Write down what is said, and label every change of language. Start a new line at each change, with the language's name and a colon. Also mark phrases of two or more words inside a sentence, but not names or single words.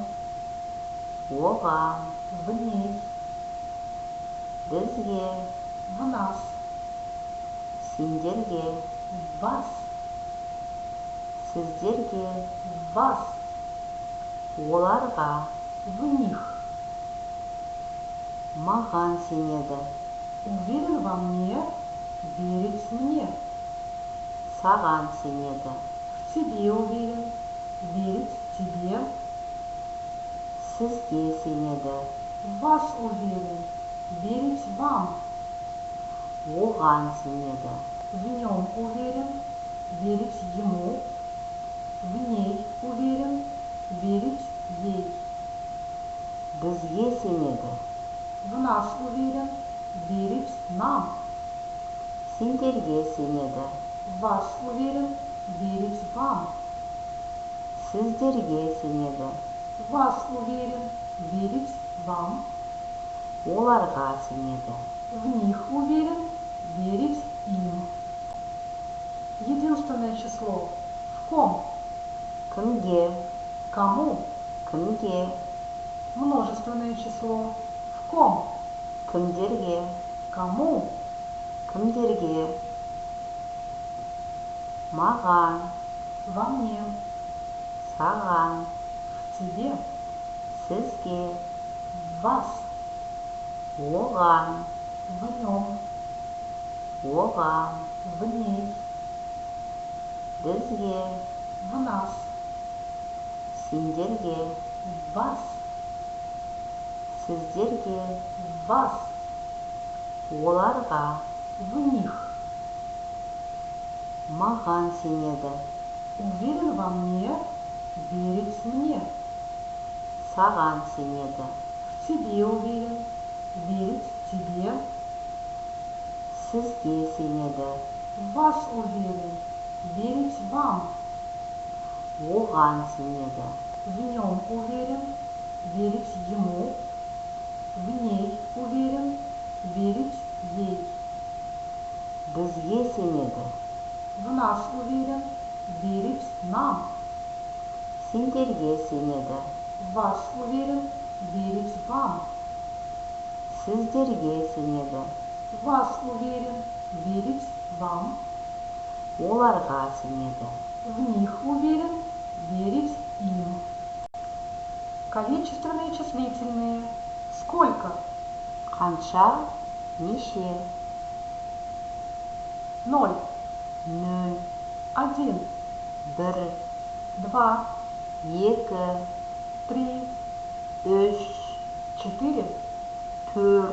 Kazakh: оған,
Russian: в ней,
Kazakh: бізге,
Russian: в нас,
Kazakh: сендерге,
Russian: в вас,
Kazakh: сіздерге,
Russian: в вас,
Kazakh: оларға.
Russian: в них.
Kazakh: Маған сенеді.
Russian: Уверен во мне, верит мне.
Kazakh: саған сенеді.
Russian: В тебе уверен, верить тебе.
Kazakh: Сізге сенеді.
Russian: В вас уверен, верить вам.
Kazakh: Оған сенеді.
Russian: В нем уверен, верить ему. В ней уверен, верить ей.
Kazakh: Бізге сенеді.
Russian: В нас уверен, верить нам.
Kazakh: Сендерге сенеді.
Russian: В вас уверен, верить вам.
Kazakh: Сіздерге сенеді.
Russian: В вас уверен, верить вам.
Kazakh: Оларға сенеді.
Russian: В них уверен, верить им. Единственное число. В ком?
Kazakh: Кімге,
Russian: Кому?
Kazakh: кімге,
Russian: Множественное число. В ком?
Kazakh: кімдерге,
Russian: Кому?
Kazakh: кімдерге. Маған,
Russian: Во мне.
Kazakh: саған,
Russian: В тебе.
Kazakh: сізге,
Russian: В вас.
Kazakh: оған,
Russian: В нем.
Kazakh: оған,
Russian: В ней.
Kazakh: бізге,
Russian: В нас.
Kazakh: сендерге,
Russian: В вас.
Kazakh: сіздерге,
Russian: В вас.
Kazakh: оларға,
Russian: В них.
Kazakh: маған сенеді.
Russian: Уверен во мне, верить мне.
Kazakh: Саған сенеді.
Russian: В тебе уверен, верить тебе.
Kazakh: Сізге сенеді.
Russian: В вас уверен, верить вам.
Kazakh: Оған сенеді.
Russian: В нем уверен, верить ему. В ней уверен, верить ей.
Kazakh: Бізге сенеді.
Russian: В нас уверен, верить нам.
Kazakh: Сендерге сенеді.
Russian: В вас уверен, верить вам.
Kazakh: Сіздерге сенеді.
Russian: В вас уверен, верить вам.
Kazakh: Оларға сенеді.
Russian: В них уверен, верить им. Количественные числительные. Сколько?
Kazakh: Қанша, неше, 0, 0, 1, 1, 2, 2, 3, 3, 4, 4,